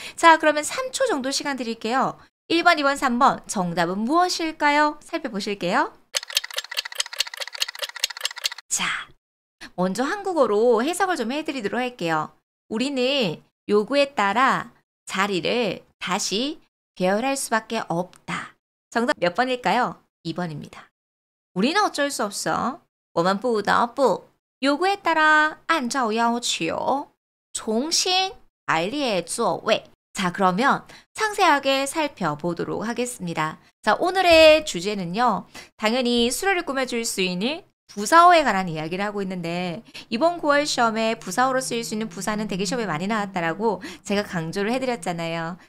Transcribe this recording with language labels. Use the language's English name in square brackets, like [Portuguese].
[Korean] 자, 그러면 3초 정도 시간 드릴게요. 1번, 2번, 3번 정답은 무엇일까요? 살펴보실게요. 자, 먼저 한국어로 해석을 좀 해드리도록 할게요. 우리는 요구에 따라 자리를 다시 배열할 수밖에 없다. 정답 몇 번일까요? 2번입니다. 우리는 어쩔 수 없어. [Chinese] 我们不得不 [Korean] 요구에 따라 [Chinese] 按照要求重新排列座位. [Korean] 자, 그러면 상세하게 살펴보도록 하겠습니다. 자, 오늘의 주제는요. 당연히 수료를 꾸며줄 수 있는 부사어에 관한 이야기를 하고 있는데 이번 9월 시험에 부사어로 쓰일 수 있는 부사는 되게 시험에 많이 나왔다라고 제가 강조를 해드렸잖아요.